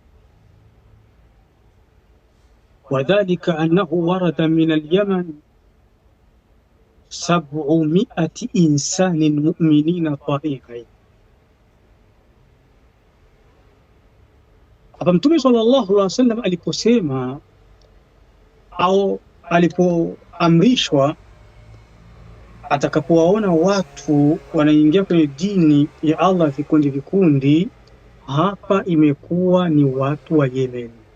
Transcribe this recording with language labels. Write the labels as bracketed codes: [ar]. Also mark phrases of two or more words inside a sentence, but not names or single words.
[ar] وذلك أنه ورد من اليمن 700 إنسان مؤمنين طائعين. [sw] Hapa Mtume [ar] صلى الله عليه وسلم [sw] aliposema au alipoamrishwa atakapowaona watu wanaingia kwenye dini ya Allah vikundi vikundi, hapa imekuwa ni watu wa Yemen.